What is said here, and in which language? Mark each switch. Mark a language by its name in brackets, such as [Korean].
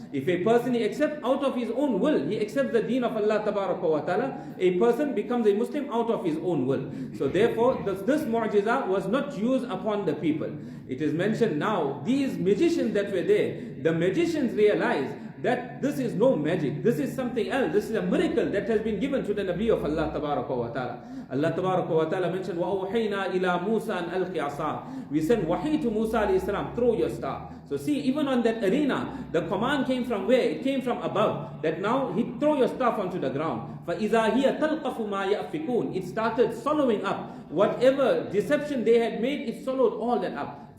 [English] If a person accepts out of his own will, he accepts the deen of Allah Tabaraka wa Ta'ala, a person becomes a Muslim out of his own will. So therefore, this mu'jiza was not used upon the people. It is mentioned now, these magicians that were there, the magicians realized that this is no magic, this is something else, this is a miracle that has been given to the Nabi of Allah Tabaraka wa Ta'ala. [Arabic] Allah Tabaraka wa Ta'ala mentioned, وَأَوْحَيْنَا إِلَى مُوسَى أَنْ أَلْقِ عَصَاهُ. [English] We sent wahi to Musa alayhi salam, throw your staff. So see, even on that arena, the command came from where? It came from above. That now, he throw your staff onto the ground. [Arabic] فَإِذَا هِيَ تَلْقَفُ مَا يَأْفِكُونَ. [English] It started swallowing up. Whatever deception they had made, it swallowed all that up.